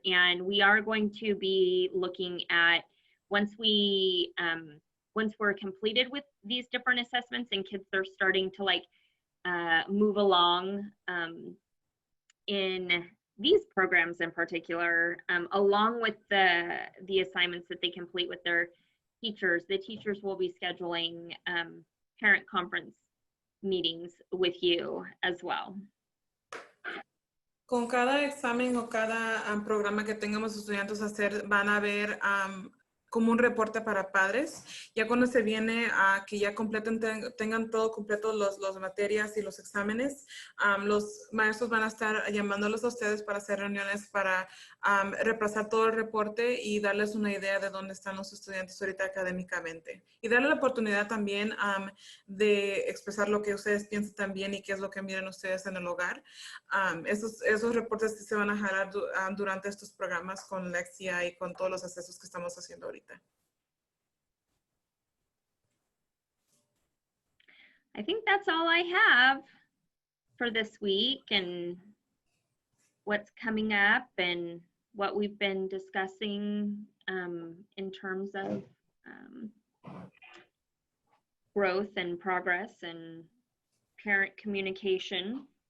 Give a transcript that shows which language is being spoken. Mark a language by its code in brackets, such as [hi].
[en] And we are going to be looking at once we're completed with these different assessments and kids are starting to like move along in these programs in particular, along with the assignments that they complete with their teachers, the teachers will be scheduling parent conference meetings with you as well. [es] Con cada examen o cada programa que tengamos estudiantes a hacer, van a ver como un reporte para padres. Ya cuando se viene a que ya completen, tengan todo completo las materias y los exámenes, los maestros van a estar llamándolos a ustedes para hacer reuniones para repasar todo el reporte y darles una idea de dónde están los estudiantes ahorita académicamente. Y darle la oportunidad también de expresar lo que ustedes piensan también y qué es lo que miran ustedes en el hogar. Esos reportes que se van a jalar durante estos programas con Lexia y con todos los accesos que estamos haciendo ahorita. [en] I think that's all I have for this week and what's coming up and what we've been discussing in terms of growth and progress and parent communication.